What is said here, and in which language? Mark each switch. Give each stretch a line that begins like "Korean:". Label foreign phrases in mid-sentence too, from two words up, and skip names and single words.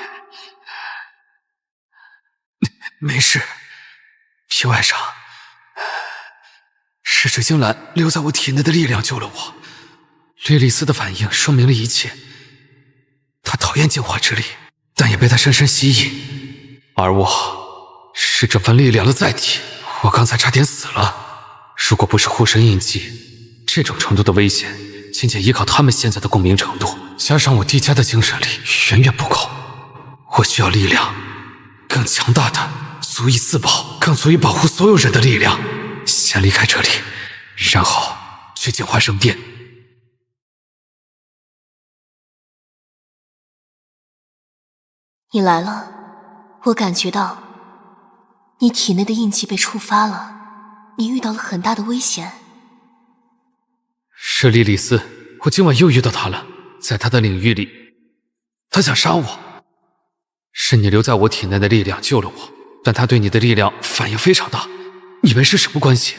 Chinese: 沒事，皮外傷。是水晶蘭留在我體內的力量救了我。莉莉絲的反應說明了一切。她討厭淨化之力，但也被它深深吸引。而我是這份力量的載體。我剛才差點死了，如果不是護身印記，這種程度的危險，僅僅依靠他們現在的共鳴程度，加上我遞加的精神力，遠遠不夠。我需要力量，更強大的，足以自保，更足以保護所有人的力量。先離開這裡，然後去淨化聖殿。你來了，我感覺到你體內的印記被觸發了，你遇到了很大的危險。是莉莉絲，我今晚又遇到她了，在她的領域裡，她想殺我。是你留在我體內的力量救了我，但她對你的力量反應非常大，你們是什麼關係？